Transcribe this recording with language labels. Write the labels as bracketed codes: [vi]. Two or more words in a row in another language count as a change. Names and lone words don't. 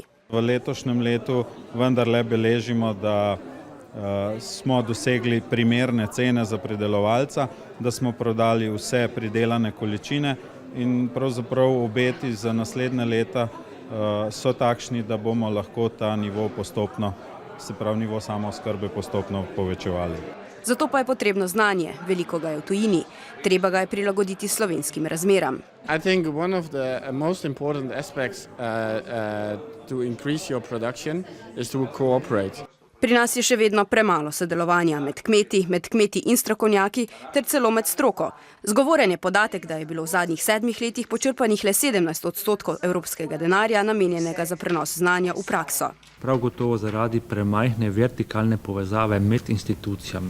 [sl] V letošnjem letu vendarle beležimo, da smo dosegli primerne cene za pridelovalca, da smo prodali vse pridelane količine in pravzaprav obeti za naslednje leta so takšni, da bomo lahko ta nivo postopno, se pravi nivo samooskrbe postopno povečevali. Zato pa je potrebno znanje, veliko ga je v tujini. Treba ga je prilagoditi slovenskim razmeram. [en] I think one of the most important aspects to increase your production is to cooperate. [sl] Pri nas je še vedno premalo sodelovanja med kmeti in strokovnjaki ter celo med stroko. Zgovoren je podatek, da je bilo v zadnjih 7 letih počrpanih le 17% evropskega denarja namenjenega za prenos znanja v prakso. Prav gotovo zaradi premajhne vertikalne povezave med institucijami.